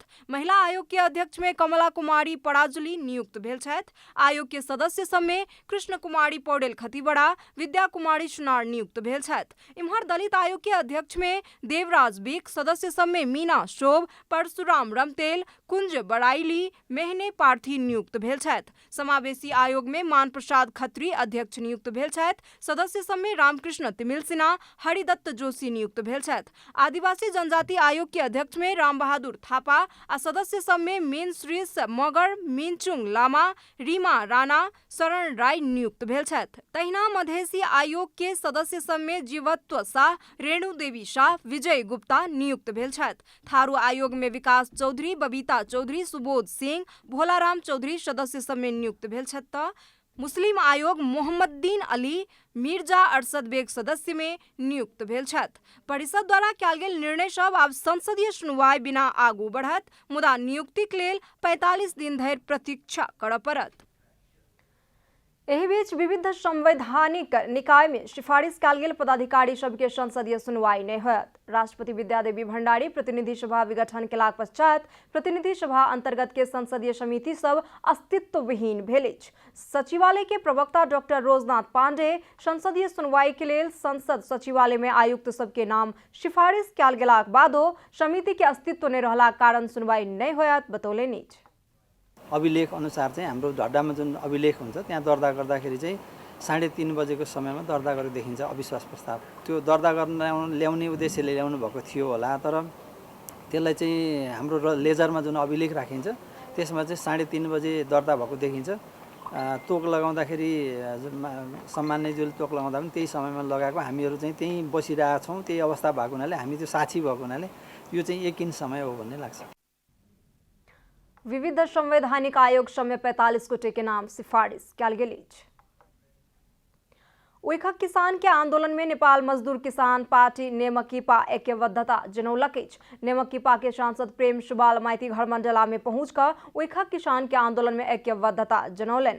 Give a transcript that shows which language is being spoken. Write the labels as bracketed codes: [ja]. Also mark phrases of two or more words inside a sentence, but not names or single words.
[mai] महिला आयोग के अध्यक्ष में कमला कुमारी पराजुली नियुक्त भेल छथि। आयोग के सदस्य सब में कृष्ण कुमारी पौडेल खतीवड़ा, विद्या कुमारी सुनार नियुक्त भेल छथि। इम्हर दलित आयोग के अध्यक्ष में देवराज बिक, सदस्य सब में मीना शोभ, परशुराम रमतेल, कुंज बड़ाइली, मेहने पार्थी नियुक्त भेल छथि। समावेशी आयोग में मान प्रसाद खत्री अध्यक्ष नियुक्त भेल छथि। सदस्य सब में रामकृष्ण तिमिल सिन्हा, हरिदत्त जोशी नियुक्त भेल छथि। आदिवासी जनजाति आयोग के अध्यक्ष में राम बहादुर थापा आ सदस्य सब में मेन श्रीष मगर, मिनचुङ लामा, रीमा राणा, शरण राय नियुक्त भेल छथि। तहिना मधेसी आयोग के सदस्य सब में जीवत्व शाह, रेणु देवी शाह, विजय गुप्ता नियुक्त भेल छथि। थारू आयोग में विकास चौधरी, बबीता चौधरी, सुबोध सिंह, भोलाराम चौधरी सदस्य सब में नियुक्त भेल छथि। मुस्लिम आयोग मोहम्मदीन अली, मिर्जा अरशद बेग सदस्य में नियुक्त भेल छथि। परिषद द्वारा कयल गेल निर्णय सब आब संसदीय सुनवाई बिना आगू बढ़त, मुदा नियुक्तिक लेल 45 दिन धरि प्रतीक्षा करऽ पड़त। एहि बीच विविध संवैधानिक निकाय में सिफारिश कयल गेल पदाधिकारी सबके संसदीय सुनवाई नहीं होयत। राष्ट्रपति विद्यादेवी भंडारी प्रतिनिधि सभा विघटन केलाक पश्चात प्रतिनिधि सभा अंतर्गत के संसदीय समिति सब अस्तित्वविहीन भेल अछि। सचिवालय के प्रवक्ता डॉक्टर रोजनाथ पांडे संसदीय सुनवाई के लेल संसद सचिवालय में आयुक्त सबके नाम सिफारिश कयल गेलाक बादो समिति के अस्तित्व नहीं रहलाक कारण सुनवाई नहीं होयत बतौलनि। [ne] अभिलेख अनुसार चाहिँ हाम्रो झड्डामा जुन अभिलेख हुन्छ त्यहाँ दर्ता गर्दाखेरि चाहिँ 3:30 बजेको समयमा दर्ता गरेको देखिन्छ अविश्वास प्रस्ताव। त्यो दर्ता गर्न ल्याउने उद्देश्यले ल्याउनु भएको थियो होला, तर त्यसलाई चाहिँ हाम्रो लेजरमा जुन अभिलेख राखिन्छ त्यसमा चाहिँ 3:30 बजे दर्ता भएको देखिन्छ। तोक लगाउँदाखेरि सम्माननीयज्यूले तोक लगाउँदा पनि त्यही समयमा लगाएको, हामीहरू चाहिँ त्यहीँ बसिरहेका छौँ। त्यही अवस्था भएको हुनाले हामी त्यो साक्षी भएको हुनाले यो चाहिँ यकिन समय हो भन्ने लाग्छ। [mai] विविध संवैधानिक आयोग सब में 45 गोटे के नाम सिफारिश कयल गेल अछि। उइखक किसान के आंदोलन में नेपाल मजदूर किसान पार्टी नेमकीपा ऐक्यबद्धता जनौलक अछि। नेमकीपा के सांसद प्रेम सुवाल माइती घर मंडला में पहुंचकर उइखक किसान के आंदोलन में ऐक्यबद्धता जनौलनि।